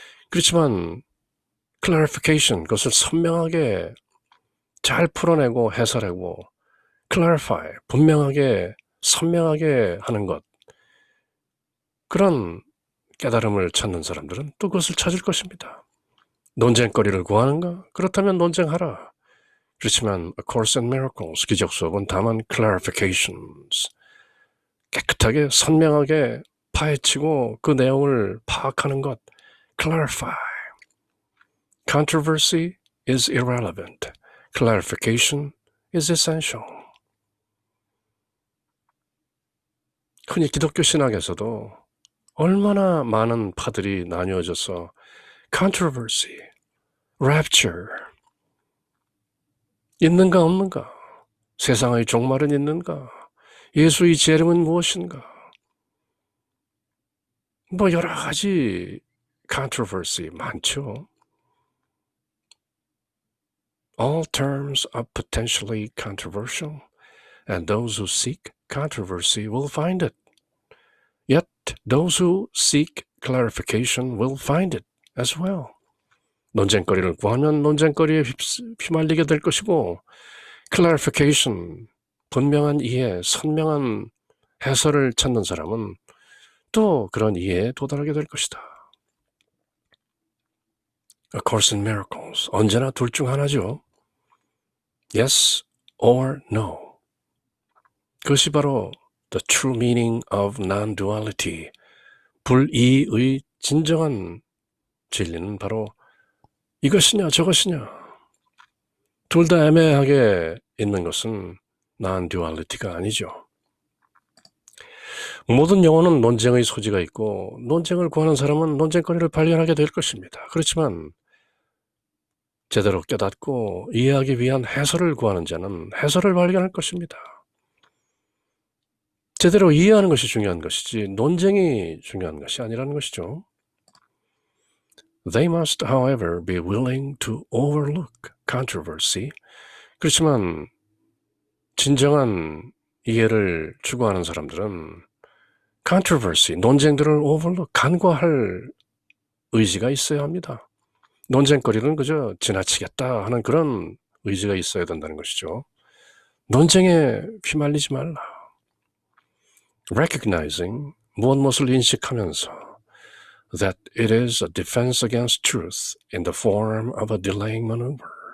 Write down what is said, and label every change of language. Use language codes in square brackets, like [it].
[ko] 그렇지만 clarification, 그것을 선명하게 잘 풀어내고 해설하고 clarify, 분명하게 선명하게 하는 것, 그런 깨달음을 찾는 사람들은 또 그것을 찾을 것입니다. 논쟁거리를 구하는가? 그렇다면 논쟁하라. 그렇지만 A Course in Miracles, 기적 수업은 다만 clarifications, 깨끗하게 선명하게 파헤치고 그 내용을 파악하는 것, clarify. [en] Controversy is irrelevant. Clarification is essential. [ko] 흔히 기독교 신학에서도 얼마나 많은 파들이 나뉘어져서 controversy, rapture, 있는가 없는가, 세상의 종말은 있는가? 예수의 재림은 무엇인가? 뭐 여러 가지 controversy 많죠. [en] All terms are potentially controversial, and those who seek controversy will find it. Yet those who seek clarification will find it as well. [ko] 논쟁거리를 구하면 논쟁거리에 휘말리게 될 것이고, clarification, 분명한 이해, 선명한 해설을 찾는 사람은 또 그런 이해에 도달하게 될 것이다. A Course in Miracles, 언제나 둘 중 하나죠. [en] Yes or no. [ko] 그것이 바로 [en] the true meaning of non-duality, [ko] 불이의 진정한 진리는 바로 이것이냐 저것이냐. 둘 다 애매하게 있는 것은 non-duality가 아니죠. 모든 영혼은 논쟁의 소지가 있고 논쟁을 구하는 사람은 논쟁거리를 발견하게 될 것입니다. 그렇지만 제대로 깨닫고 이해하기 위한 해설을 구하는 자는 해설을 발견할 것입니다. 제대로 이해하는 것이 중요한 것이지 논쟁이 중요한 것이 아니라는 것이죠. [en] They must, however, be willing to overlook controversy. [ko] 그렇지만 진정한 이해를 추구하는 사람들은 controversy, 논쟁들을 overlook, 간과할 의지가 있어야 합니다. 논쟁거리는 그저 지나치겠다 하는 그런 의지가 있어야 된다는 것이죠. 논쟁에 휘말리지 말라. [en] Recognizing, [ko] 무엇을 인식하면서 [en] that it is a defense against truth in the form of a delaying maneuver.